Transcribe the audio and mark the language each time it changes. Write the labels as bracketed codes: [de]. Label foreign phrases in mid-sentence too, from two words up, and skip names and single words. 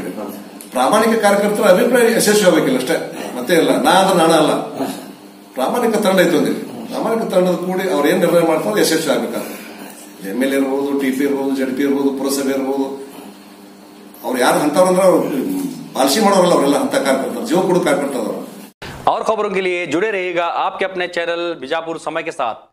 [kn] ಪ್ರಾಮಾಣಿಕ ಕಾರ್ಯಕರ್ತರ ಅಭಿಪ್ರಾಯ ಯಶಸ್ವಿ ಆಗಬೇಕಿಲ್ಲ ಅಷ್ಟೇ, ಮತ್ತೆ ಇಲ್ಲ. ನಾ ಅಂದ್ರೆ ನಾಣ ಅಲ್ಲ, ಪ್ರಾಮಾಣಿಕ ತಂಡ ಐತೆ ಒಂದಿಲ್ಲ. ಪ್ರಾಮಾಣಿಕ ತಂಡದ ಕೂಡಿ ಅವ್ರು ಏನ್ ನಿರ್ಣಯ ಮಾಡ್ತಾರೆ ಯಶಸ್ವಿ ಆಗ್ಬೇಕಾದ್ರೆ MLA ಇರ್ಬೋದು, TP ಇರ್ಬೋದು, ZP ಇರ್ಬೋದು, ಪುರಸಭೆ ಇರ್ಬೋದು, ಅವ್ರು ಯಾರು ಅಂತವ್ರಂದ್ರೆ ಪಾಲಿಸಿ ಮಾಡೋರಲ್ಲ, ಅವರೆಲ್ಲ ಅಂತ ಕಾರ್ಯಕರ್ತರು, ಜೀವ ಕೊಡು ಕಾರ್ಯಕರ್ತರು. [hi] और खबरों के लिए जुड़े रहिएगा आपके अपने चैनल बीजापुर समय के साथ।